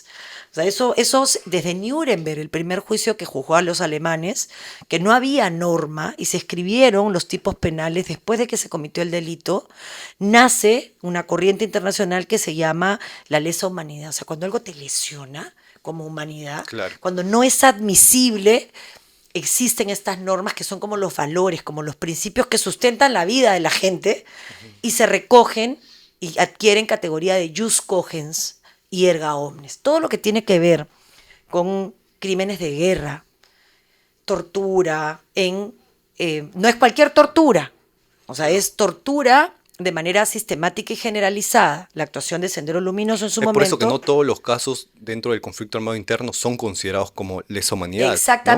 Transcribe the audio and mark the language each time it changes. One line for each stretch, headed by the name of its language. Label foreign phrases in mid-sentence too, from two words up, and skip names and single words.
Spanish: O sea, eso desde Nuremberg, el primer juicio que juzgó a los alemanes, que no había norma y se escribieron los tipos penales después de que se cometió el delito, nace una corriente internacional que se llama la lesa humanidad. O sea, cuando algo te lesiona como humanidad, Claro. cuando no es admisible, existen estas normas que son como los valores, como los principios que sustentan la vida de la gente Ujú. y se recogen y adquieren categoría de
Latin: jus cogens
Spanish: y
Latin: erga omnes.
Spanish: Todo lo que tiene que ver con crímenes de guerra, tortura, no es cualquier tortura, o sea, Claro. es tortura de manera sistemática y generalizada. La actuación de Sendero Luminoso en su Es por eso que momento, no todos los casos dentro del conflicto armado interno son considerados como lesa humanidad, ¿no?